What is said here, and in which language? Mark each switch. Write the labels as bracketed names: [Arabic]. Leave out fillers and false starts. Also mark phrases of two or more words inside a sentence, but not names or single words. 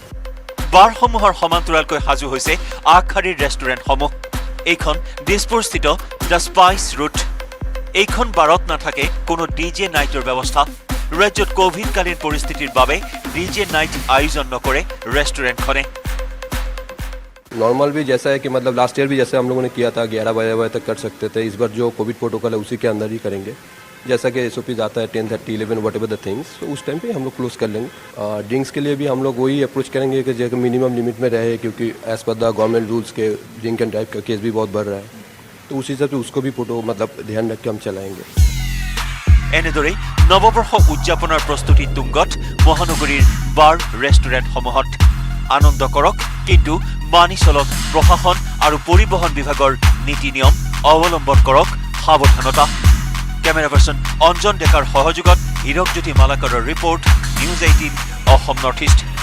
[Assamese] বাৰসমূহৰ সমান্তৰালকৈ সাজু হৈছে আগশাৰীৰ ৰেষ্টুৰেণ্টসমূহ এইখন দিছপুৰস্থিত দ্য স্পাইচ ৰুট এইখন বাৰত নাথাকে কোনো ডিজে নাইটৰ ব্যৱস্থা ৰাজ্যত কোভিডকালীন পৰিস্থিতিৰ বাবে [English] DJ night [Assamese] আয়োজন নকৰে ৰেষ্টুৰেণ্টখনে [Hindi] नॉर्मल भी जैसा है कि मतलब [English] last year [Hindi] भी जैसे हम लोगों ने किया था 11 बजे तक कर सकते थे इस बार जो [English] Covid protocol [Hindi] है उसी के अंदर ही करेंगे जैसा कि एसओपी आता है 10:30 11 [English] whatever the things [Hindi] तो उस टाइम पे हम लोग क्लोज कर लेंगे ड्रिंक्स के लिए भी हम लोग वही अप्रोच करेंगे कि जो [English] minimum limit [Hindi] में रहे क्योंकि [English] as per the government rules [Hindi] के [English] drink and drive [Hindi] का केस भी बहुत बढ़ रहा है तो उस हिसाब से उसको भी फोटो मतलब ध्यान रख के हम चलाएंगे [Assamese] এনেদৰে নৱবৰ্ষ উদযাপনৰ প্ৰস্তুতি তুংগত মহানগৰীৰ বাৰ ৰেষ্টুৰেণ্টসমূহত আনন্দ কৰক কিন্তু মানি চলক প্ৰশাসন আৰু পৰিবহণ বিভাগৰ নীতি নিয়ম অৱলম্বন কৰক সাৱধানতা [English] camera person [Assamese] অঞ্জন ডেকাৰ সহযোগত হীৰকজ্যোতি মালাকাৰৰ ৰিপৰ্ট নিউজ 18 অসম নৰ্থ ইষ্ট